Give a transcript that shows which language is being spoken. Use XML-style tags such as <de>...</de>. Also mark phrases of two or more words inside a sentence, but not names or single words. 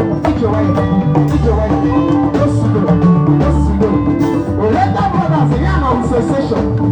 <ig>Ije nwayọ, ije nwayọ.</ig> <en>Go slow, go slow.</en> <ig>Oriental Brothers, ya na sensation.</ig>